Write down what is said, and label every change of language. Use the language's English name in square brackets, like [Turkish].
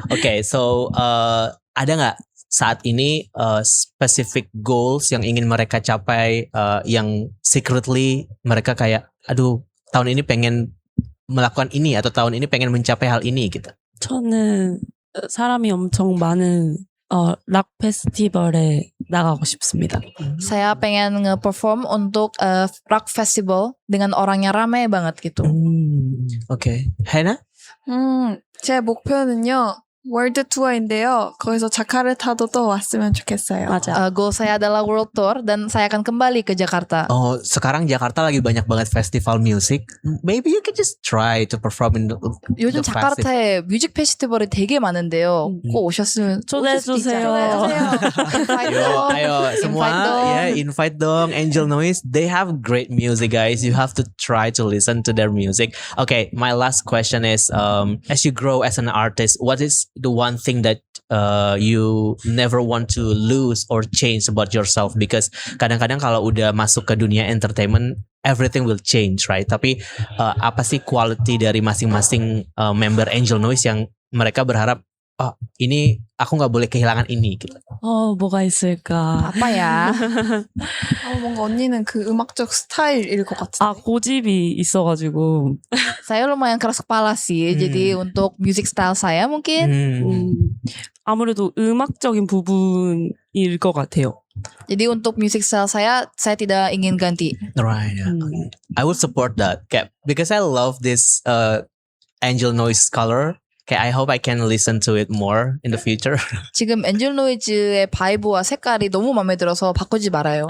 [Indonesian] Oke, so ada nggak saat ini [English] specific goals [Indonesian] yang ingin mereka capai yang secretly mereka kayak aduh tahun ini pengen melakukan ini atau tahun ini pengen mencapai hal ini gitu. [Korean] 저는 사람이 엄청 많은 락 페스티벌에 나가고 싶습니다. [Indonesian] Saya pengen nge-perform untuk rock festival dengan orang yang ramai banget gitu. Oke. Hena? [Korean] 제 목표는요. 월드 투어인데요. 거기서 자카르타도 또 왔으면 좋겠어요. 맞아. [Indonesian] Goal saya adalah world tour dan saya akan kembali ke Jakarta. Oh, sekarang Jakarta lagi banyak banget festival music. [English] Maybe you can just try to perform in the [Korean] 요즘 [English] festival. [Korean] 자카르타에 뮤직 페스티벌이 되게 많은데요. 꼭 오셨으면 초대해주세요. [Indonesian] Ayo semua Invite dong. ya invite dong Angel Noise. [English] They have great music guys. You have to try to listen to their music. Okay, my last question is as you grow as an artist, what is the one thing that you never want to lose or change about yourself? Because [Indonesian] kadang-kadang kalau udah masuk ke dunia entertainment [English] everything will change, right? [Indonesian] Tapi apa sih quality dari masing-masing member Angel Noise yang mereka berharap ini aku nggak boleh kehilangan ini gitu. [Korean] 뭐가 있을까? [Indonesian] Apa ya? [Korean] 뭔가 언니는 그 음악적 스타일일 것 같은데. 고집이 있어가지고 [Indonesian] Saya lumayan keras kepala sih. Jadi untuk music style saya mungkin [Korean] 아무래도 음악적인 부분일 것 같아요. [Indonesian] jadi untuk music style saya tidak ingin ganti. [English] Right. Yeah. I would support that. Kayak because I love this Angel Noise color. Okay, I hope I can listen to it more in the future. [Korean] 지금 엔젤 노이즈의 바이브와 색깔이 너무 마음에 들어서 바꾸지 말아요.